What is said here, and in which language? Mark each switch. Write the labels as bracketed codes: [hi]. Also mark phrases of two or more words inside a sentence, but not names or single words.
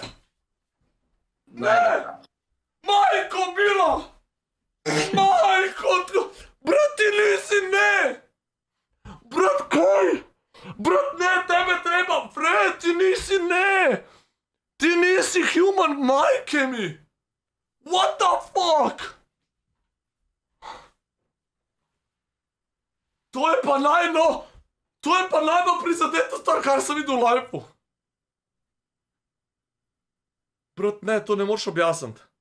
[sl] daj. Majko, Milo! Majko, brat, ti nisi, ne! Brat, kaj? Brat, ne, tebe treba, Fred, ti nisi, ne! Ti nisi human, [sr] majke mi! [en] What the fuck? [sl] To je pa najbolj prizadeto stvar, kar sem videl v lifeu. Brat, ne, to ne moreš objasniti.